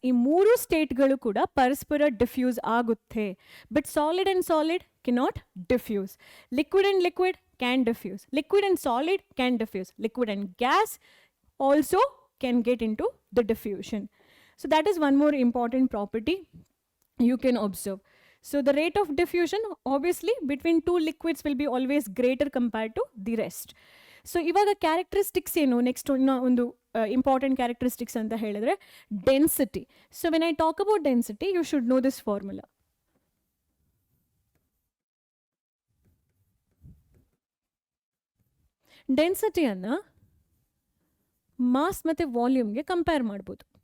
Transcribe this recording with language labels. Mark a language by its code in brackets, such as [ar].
[kn] ಈ ಮೂರು ಸ್ಟೇಟ್ಗಳು ಕೂಡ ಪರಸ್ಪರ ಡಿಫ್ಯೂಸ್ ಆಗುತ್ತೆ. [en] But solid and solid cannot diffuse. Liquid and liquid can diffuse. Liquid and solid can diffuse. Liquid and gas also can get into the diffusion. So that is one more important property you can observe. So the rate of diffusion obviously between two liquids will be always greater compared to the rest. [kn] So ಇವಾಗ characteristics ಏನು? Next ಒಂದು important characteristics ಅಂತ ಹೇಳಿದ್ರೆ density. [en] So when I talk about density you should know this formula. [kn] ಡೆನ್ಸಿಟಿಯನ್ನು mass ಮತ್ತು ವಾಲ್ಯೂಮ್ಗೆ compare ಮಾಡ್ಬೋದು.